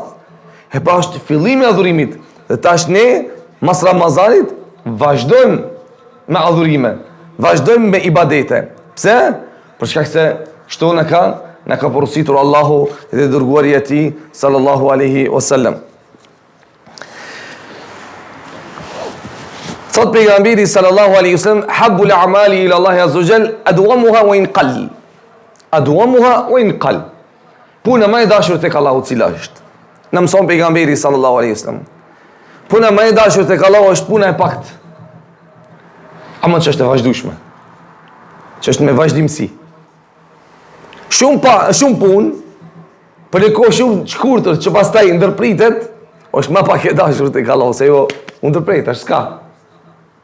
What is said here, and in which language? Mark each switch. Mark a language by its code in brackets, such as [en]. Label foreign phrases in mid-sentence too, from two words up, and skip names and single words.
[sq] E pra është fillimi i adhurimit, dhe tash ne mas Ramazanit vazhdojmë me adhurime, vazhdojmë me ibadete. Pse? Për shkak se kështu na ka porositur Allahu dhe dërguari i tij [ar] صلى الله عليه وسلم. [sq] Thot pejgamberi [ar] صلى الله عليه وسلم, أحب الأعمال إلى الله عز وجل أدومها وإن قل. أدومها وإن قل. [sq] Puna më e dashur tek Allahu cila është? Na mëson pejgamberi [ar] صلى الله عليه وسلم. [sq] Puna më e dashur tek Allahu është puna e paktë. Ama që është e vazhdueshme. Që është me vazhdimsi. Shumë punë, për një kohë shumë shkurtër që pastaj ndërpritet, është më pak e dashur tek Allahu se jo u ndërpret, është s'ka.